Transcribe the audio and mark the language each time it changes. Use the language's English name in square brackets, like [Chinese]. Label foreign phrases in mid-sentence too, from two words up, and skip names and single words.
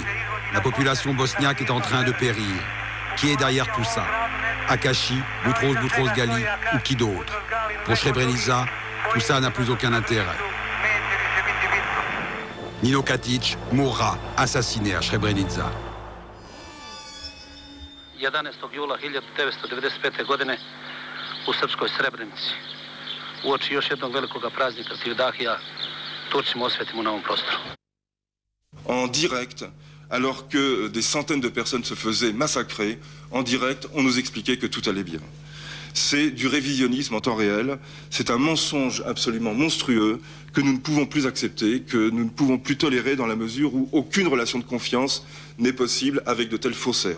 [French] La population bosniaque est en train de périr. Qui est derrière tout ça? Akashi, Boutros Ghali ou qui d'autre? Pour Srebrenica, tout ça n'a plus aucun intérêt. Nino Katic mourra assassiné à Srebrenica. [Serbian] 11. jula 1995. godine u srpskoj Srebrenici. Uoči još jednog velikoga praznika Sivdahija, Turcima osvetimo na ovom prostoru. [French] En direct, alors que des centaines de personnes se faisaient massacrer, en direct, on nous expliquait que tout allait bien. C'est du révisionnisme en temps réel, c'est un mensonge absolument monstrueux que nous ne pouvons plus accepter, que nous ne pouvons plus tolérer dans la mesure où aucune relation de confiance n'est possible avec de tels faussaires.